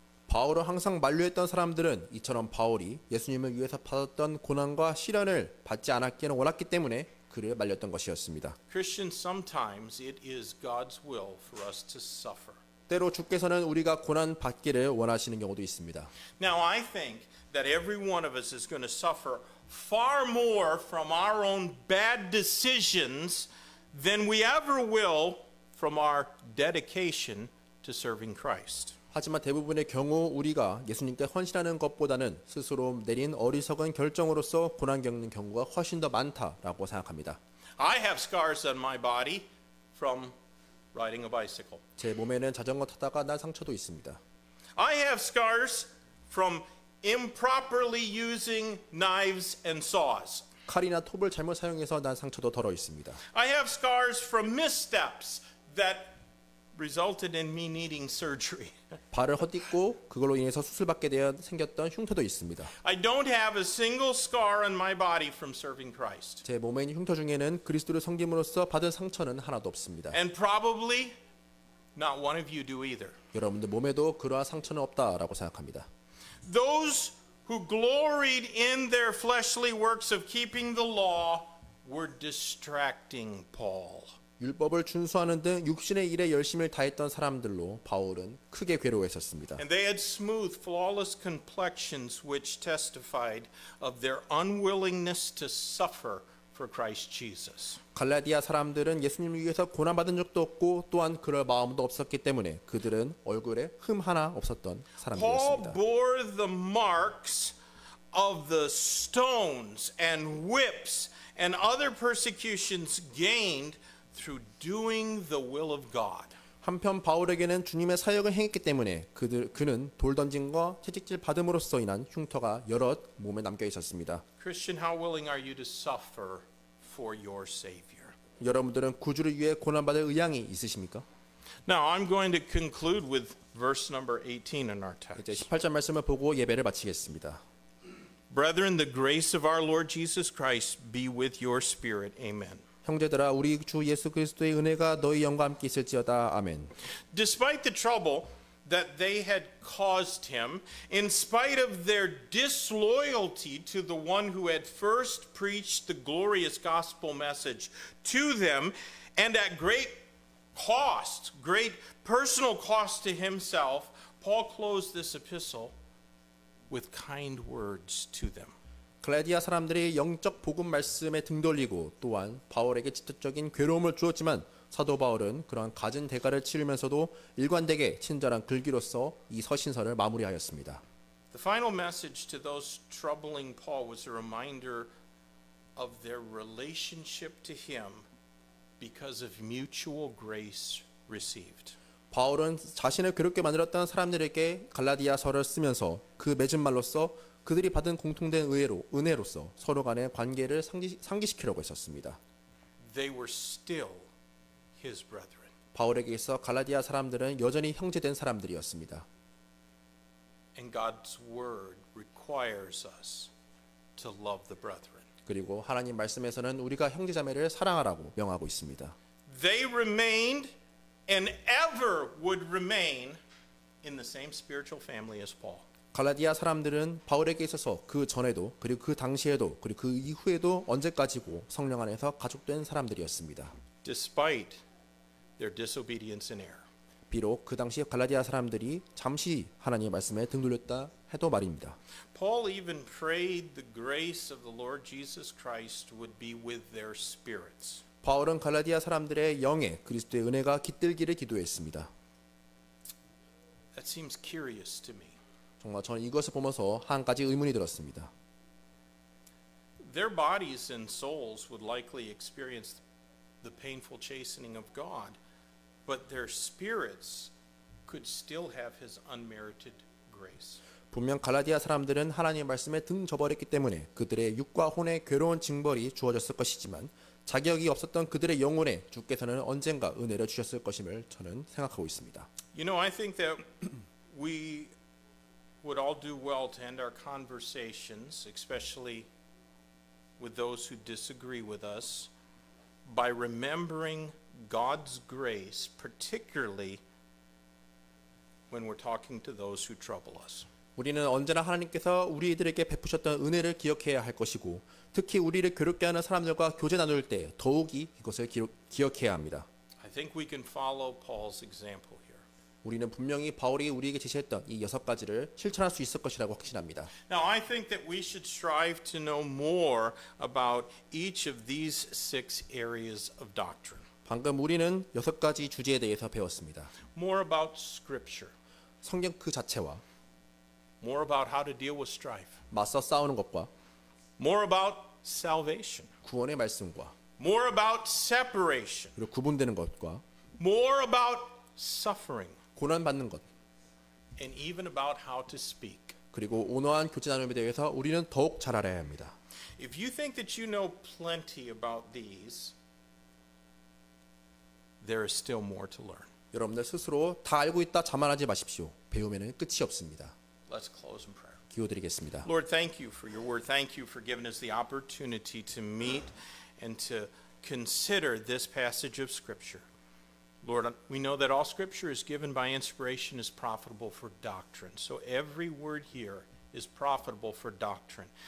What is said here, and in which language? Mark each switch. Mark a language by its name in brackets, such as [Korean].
[Korean] 바울을 항상 만류했던 사람들은 이처럼 바울이 예수님을 위해서 받았던 고난과 시련을 받지 않았기는 원했기 때문에 그를 말렸던 것이었습니다. [English] Christians, sometimes it is God's will for us to suffer. [Korean] 때로 주께서는 우리가 고난 받기를 원하시는 경우도 있습니다. [English] Now, I think that every one of us is going to suffer far more from our own bad decisions than we ever will from our dedication to serving Christ. [Korean] 하지만 대부분의 경우 우리가 예수님께 헌신하는 것보다는 스스로 내린 어리석은 결정으로서 고난 겪는 경우가 훨씬 더 많다라고 생각합니다. [English] I have scars on my body from riding a bicycle. [Korean] 제 몸에는 자전거 타다가 난 상처도 있습니다. [English] I have scars from improperly using knives and saws. [Korean] 칼이나 톱을 잘못 사용해서 난 상처도 덜어 있습니다. [English] I have scars from missteps that resulted in me needing surgery. [Korean] 발을 헛딛고 그걸로 인해서 수술받게 되어 생겼던 흉터도 있습니다. [English] I don't have a single scar on my body from serving Christ. [Korean] 제 몸에 있는 흉터 중에는 그리스도를 섬김으로써 받은 상처는 하나도 없습니다. [English] And probably not one of you do either. [Korean] 여러분들 몸에도 그러한 상처는 없다라고 생각합니다. [English] Those who gloried in their fleshly works of keeping the law were distracting Paul. [Korean] 율법을 준수하는 등 육신의 일에 열심을 다했던 사람들로 바울은 크게 괴로워했었습니다. [English] And they had smooth, flawless complexions which testified of their unwillingness to suffer for Christ Jesus. [Korean] 갈라디아 사람들은 예수님을 위해서 고난받은 적도 없고 또한 그럴 마음도 없었기 때문에 그들은 얼굴에 흠 하나 없었던 [English] Paul [Korean] 사람들이었습니다. [English] bore the marks of the stones and whips and other persecutions gained through doing the will of God. [Korean] 한편 바울에게는 주님의 사역을 행했기 때문에 그는 돌 던짐과 채찍질 받음으로써 인한 흉터가 여럿 몸에 남겨 있었습니다. [English] Christian, how willing are you to suffer for your Savior? [Korean] 여러분들은 구주를 위해 고난받을 의향이 있으십니까? [English] Now, I'm going to conclude with verse number 18 in our [Korean] 이제 [English] text. [Korean] 18절 말씀을 보고 예배를 마치겠습니다. [English] Brethren, the grace of our Lord Jesus Christ be with your spirit. Amen. [Korean] 형제들아 우리 주 예수 그리스도의 은혜가 너희 영과 함께 있을지어다. 아멘. [English] Despite the trouble that they had caused him, in spite of their disloyalty to the one who had first preached the glorious gospel message to them, and at great cost, great personal cost to himself, Paul closed this epistle with kind words to them. [Korean] 갈라디아 사람들이 영적 복음 말씀에 등 돌리고 또한 바울에게 직접적인 괴로움을 주었지만 사도 바울은 그러한 갖은 대가를 치르면서도 일관되게 친절한 글귀로서 이 서신서를 마무리하였습니다. [English] The final message to those troubling Paul was a reminder of their relationship to him because of mutual grace received. [Korean] 바울은 자신을 괴롭게 만들었던 사람들에게 갈라디아서를 쓰면서 그 맺은 말로써 그들이 받은 공통된 은혜로서 서로 간의 관계를 상기시키려고 했었습니다. [English] They were still his brethren. [Korean] 바울에게 있어 갈라디아 사람들은 여전히 형제된 사람들이었습니다. [English] And God's word requires us to love the brethren. [Korean] 그리고 하나님 말씀에서는 우리가 형제자매를 사랑하라고 명하고 있습니다. [English] They remained and ever would remain in the same spiritual family as Paul. [Korean] 갈라디아 사람들은 바울에게 있어서 그 전에도 그리고 그 당시에도 그리고 그 이후에도 언제까지고 성령 안에서 가족된 사람들이었습니다. [English] Despite their disobedience and error. [Korean] 비록 그 당시 갈라디아 사람들이 잠시 하나님의 말씀에 등 돌렸다 해도 말입니다. [English] Paul even prayed the grace of the Lord Jesus Christ would be with their spirits. [Korean] 바울은 갈라디아 사람들의 영에 그리스도의 은혜가 깃들기를 기도했습니다. [English] That seems curious to me. [Korean] 정말 저는 이것을 보면서 한 가지 의문이 들었습니다. [English] Their bodies and souls would likely experience the painful chastening of God, but their spirits could still have his unmerited grace. [Korean] 분명 갈라디아 사람들은 하나님의 말씀에 등 져버렸기 때문에 그들의 육과 혼의 괴로운 징벌이 주어졌을 것이지만 자격이 없었던 그들의 영혼에 주께서는 언젠가 은혜를 주셨을 것임을 저는 생각하고 있습니다. [English] You know, I think that we would all do well to end our conversations, especially with those who disagree with us, by remembering God's grace, particularly when we're talking to those who trouble us. [Korean] 우리는 언제나 하나님께서 우리들에게 베푸셨던 은혜를 기억해야 할 것이고 특히 우리를 괴롭게 하는 사람들과 교제 나눌 때 더욱이 이것을 기억해야 합니다. [English] I think we can follow Paul's example here. [Korean] 우리는 분명히 바울이 우리에게 제시했던 이 6가지를 실천할 수 있을 것이라고 확신합니다. [English] Now, I think that we should strive to know more about each of these 6 areas of doctrine. [Korean] 방금 우리는 6가지 주제에 대해서 배웠습니다. [English] More about Scripture. [Korean] 성경 그 자체와 [English] More about how to deal with strife. [Korean] 맞서 싸우는 것과 [English] More about salvation. [Korean] 구원의 말씀과 [English] More about separation. [Korean] 그리고 구분되는 것과 [English] More about suffering. [Korean] 고난받는 것 [English] And even about how to speak. [Korean] 그리고 온화한 교제 나눔에 대해서 우리는 더욱 잘 알아야 합니다. [English] If you think that you know plenty about these, there is still more to learn. [Korean] 여러분들 스스로 다 알고 있다 자만하지 마십시오. 배움에는 끝이 없습니다. [English] Let's close in prayer. [Korean] 기도드리겠습니다. [English] Lord, thank you for your word. Thank you for giving us the opportunity to meet and to consider this passage of Scripture. Lord, we know that all Scripture is given by inspiration is profitable for doctrine. So every word here is profitable for doctrine.